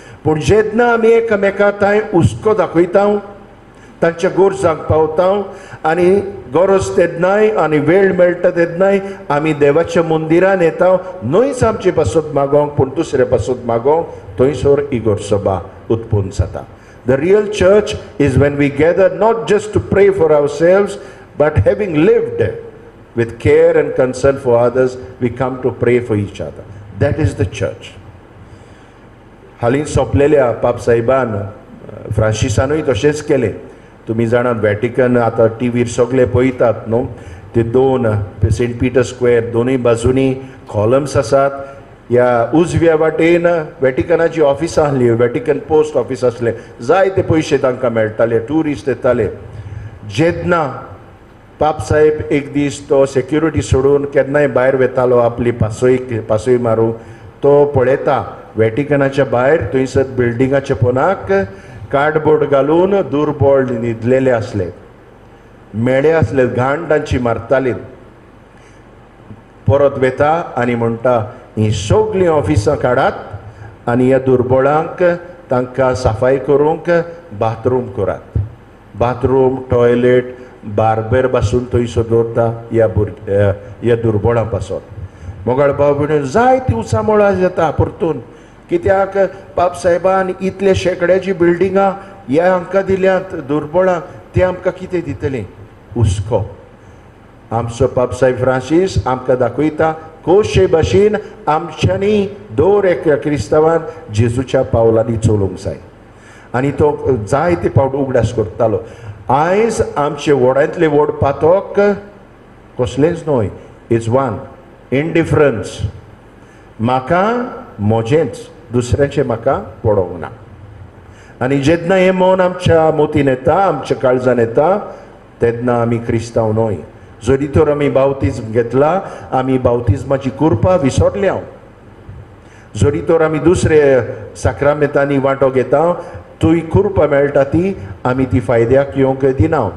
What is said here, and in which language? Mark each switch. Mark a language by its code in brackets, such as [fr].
[gom] पूण जेन्ना आमी एकामेका थंय हुस्को दाखयता, तांच्या गरजांक पावता आनी गरज तेन्नाय आनी वेळ मेळटा तेन्नाय आमी देवाच्या मंदिरान येता, न्हयच आमची पासत मागोवंक पूण दुसरे पासत मागोवंक, थंयसर इगोर सभा उत्पन्न जाता. [en] The real church is when we gather not just to pray for ourselves, but having lived with care and concern for others, we come to pray for each other. That is the church. [gom] हालीं सोंपलेल्या पाप साहेबान फ्रांसिसानूय तशेंच केलें. तुमी जाणात Vatican आतां टीव्हीर सगळे पळयतात न्हू, ते दोन सेंट पिटर स्क्वेअर दोनूय बाजूनी कॉलम्स आसात. ह्या उजव्या वाटेन वॅटिकनाची ऑफिसां आसलीं, वॅटिकन पोस्ट ऑफिस आसलें, जायते पयशे तांकां मेळटाले, ट्युरिस्ट येताले. जेन्ना पाप साहेब एक दीस तो सेक्युरिटी सोडून केन्नाय भायर वेतालो आपली पासोय मारूंक, तो पळयता वॅटिकनाच्या भायर थंयसर बिल्डिंगाच्या पोंदाक कार्डबोर्ड घालून दुर्बळ न्हिदलेले आसले, मेळे आसले, घाण तांची मारताली. परत वेता आनी म्हणटा ही सगळीं ऑफिसां काडात आनी ह्या दुर्बळांक तांकां सफाई करूंक बाथरूम करात. बाथरूम, टॉयलेट, बार्बर पासून थंयसर दवरता ह्या दुर्बळां पासून. मोगाळ भाव भयणीनो, जायती उचामळां जाता परतून. कित्याक पाप साहेबान इतले शेकड्याची बिल्डिंगां ह्या हांकां दिल्यांत दुर्बळांक, ते आमकां कितें दितलीं? हुस्को. आमचो पापसाय फ्रांसीस आमकां दाखयता कशे भाशेन आमच्यांनी दर एका क्रिस्तांवान जेजूच्या पावलांनी चलोवंक जाय. आनी तो जायते फावट उगडास करतालो. आयज आमचे व्हडांतले व्हड पातोक कसलेंच न्हय. [en] It's one indifference. [gom] म्हाका म्हजेंच, दुसऱ्याचें म्हाका पडोवंक ना. आनी जेन्ना हें मन आमच्या मोतीन येता, आमच्या काळजान येता, तेन्ना आमी क्रिस्तांव न्हय. जरी तर आमी बावतिज्म घेतला, आमी बावतिज्माची कृपा विसरल्या. जरी तर आमी दुसरे साक्रामेंतांनी वांटो घेता, तुय कृपा मेळटा ती आमी ती फायद्याक येवंक दिना.